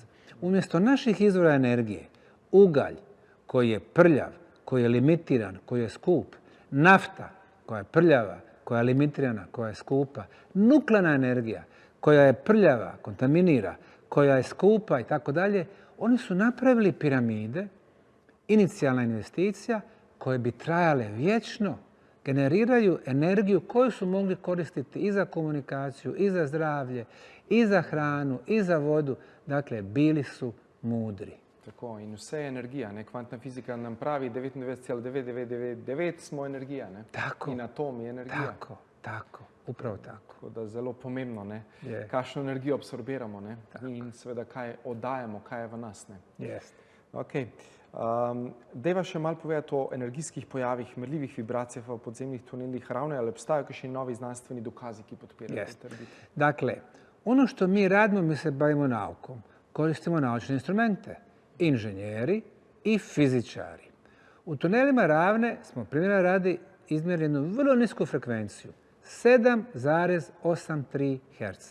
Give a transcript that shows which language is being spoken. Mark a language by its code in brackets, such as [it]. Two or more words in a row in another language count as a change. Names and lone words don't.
[bs] Umjesto naših izvora energije, ugalj koji je prljav, koji je limitiran, koji je skup, nafta koja je prljava, koja je limitirana, koja je skupa, nuklearna energija koja je prljava, kontaminira, koja je skupa i tako dalje, oni su napravili piramide inicijalna investicija koje bi trajale vječno, generiraju energiju koju su mogli koristiti i za komunikaciju, i za zdravlje, i za hranu, i za vodu. Dakle, bili su mudri. [sl] Tako, in vse je energija. Ne? Kvantna fizika nam pravi 99,9999 smo energija. Ne? Tako. In atom je energija. Tako. Upravo tako. Tako da je zelo pomembno, ne? Je. Kakšno energijo absorbiramo, ne? In seveda kaj oddajamo, kaj je v nas. Ne? Jest. Okay. Dejva še malo povedati o energijskih pojavih, merljivih vibracijah v podzemnih tunelih ravne, ali obstajajo kakšni novi znanstveni dokazi, ki podpirajo te trditve? [bs] Dakle, ono što mi radimo, mi se bavimo naukom. Koristimo naučne instrumente. Inženjeri i fizičari. U tunelima ravne smo primjera radi izmjerili jednu vrlo nisku frekvenciju. 7,83 Hz.